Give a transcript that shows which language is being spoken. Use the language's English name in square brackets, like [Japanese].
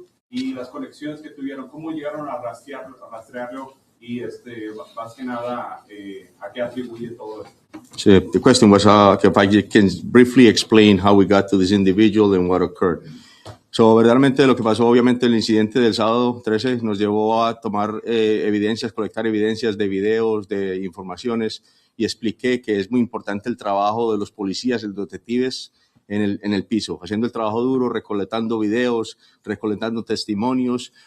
[Spanish] Y las conexiones que tuvieron, cómo llegaron a rastrearlo y más que nada a qué atribuye todo esto. [English] So the question was if I can briefly explain how we got to this individual and what occurred. [Spanish] So, verdaderamente lo que pasó, obviamente el incidente del sábado 13 nos llevó a tomar evidencias, colectar evidencias de videos, de informaciones, y expliqué que es muy importante el trabajo de los policías, los detectives en el piso, haciendo el trabajo duro, recolectando videos, recolectando testimonios.